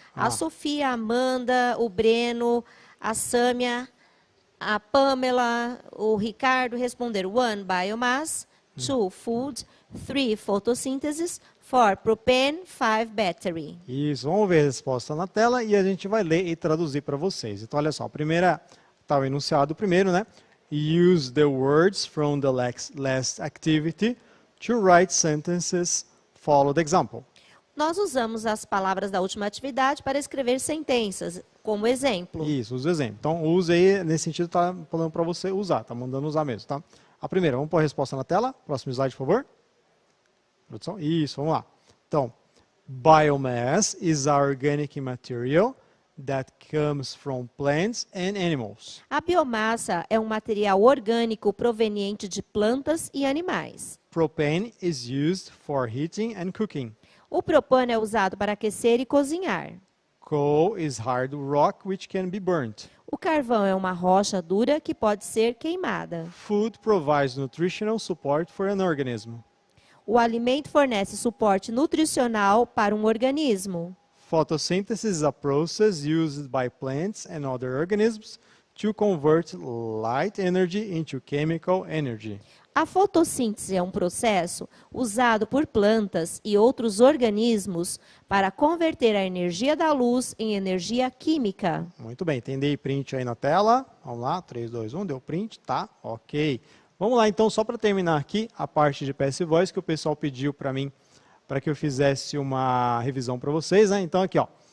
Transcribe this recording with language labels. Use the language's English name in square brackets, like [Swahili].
[Portuguese] A Sofia, a Amanda, o Breno, a Sâmia, a Pamela, o Ricardo responderam 1, biomass, 2, food, 3, photosynthesis, 4, propane, 5, battery. Isso, vamos ver a resposta na tela e a gente vai ler e traduzir para vocês. Então, olha só, a primeira, está o enunciado primeiro, né? [English] Use the words from the last activity to write sentences. Follow the example. [Portuguese] Nós usamos as palavras da última atividade para escrever sentenças, como exemplo. Isso, usa o exemplo. Então, use aí, nesse sentido, está falando para você usar, está mandando usar mesmo, tá? A primeira, vamos pôr a resposta na tela. Próximo slide, por favor. Produção. Isso, vamos lá. [English] Então, biomass is a organic material that comes from plants and animals. [Portuguese] A biomassa é um material orgânico proveniente de plantas e animais. [English] Propane is used for heating and cooking. [Portuguese] O propano é usado para aquecer e cozinhar. [English] Coal is hard rock which can be burnt. [Portuguese] O carvão é uma rocha dura que pode ser queimada. [English] Food provides nutritional support for an organism. [Portuguese] O alimento fornece suporte nutricional para um organismo. [English] Photosynthesis is a process used by plants and other organisms to convert light energy into chemical energy. [Portuguese] A fotossíntese é um processo usado por plantas e outros organismos para converter a energia da luz em energia química. Muito bem, tem day print aí na tela. Vamos lá, 3, 2, 1, deu print, tá? Ok. Vamos lá, então, só para terminar aqui a parte de Passive Voice que o pessoal pediu para mim, para que eu fizesse uma revisão para vocês, né? Então, aqui, ó.